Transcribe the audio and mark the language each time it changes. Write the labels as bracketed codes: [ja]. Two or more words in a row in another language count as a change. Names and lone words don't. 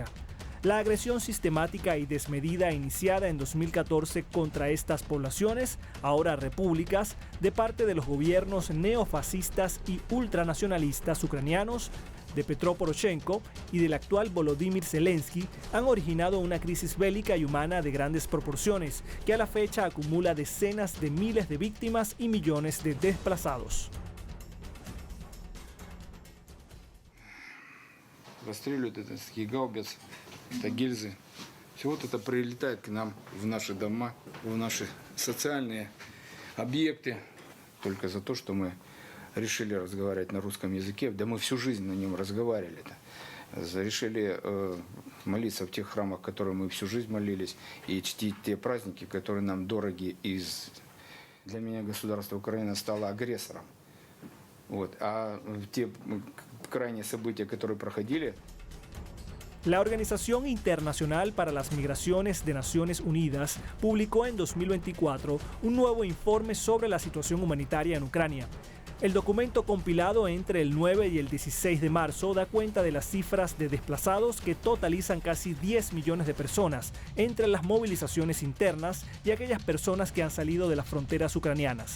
[es] La agresión sistemática y desmedida iniciada en 2014 contra estas poblaciones, ahora repúblicas, de parte de los gobiernos neofascistas y ultranacionalistas ucranianos, de Petro Poroshenko y del actual Volodymyr Zelensky, han originado una crisis bélica y humana de grandes proporciones, que a la fecha acumula decenas de miles de víctimas y millones de desplazados. [ru] Расстреливают это гаубицы, это гильзы. Все вот это прилетает к нам в наши дома, в наши социальные объекты, только за то, что мы решили разговаривать на русском языке. Да мы всю жизнь на нем разговаривали-то. Решили молиться в тех храмах, в которых мы всю жизнь молились, и чтить те праздники, которые нам дороги. Для меня государство Украина стало агрессором. Вот. А те крайние события, которые проходили. [es] La Organización Internacional para las Migraciones de Naciones Unidas publicó en 2024 un nuevo informe sobre la situación humanitaria en Ucrania. El documento compilado entre el 9 y el 16 de marzo da cuenta de las cifras de desplazados que totalizan casi 10 millones de personas entre las movilizaciones internas y aquellas personas que han salido de las fronteras ucranianas.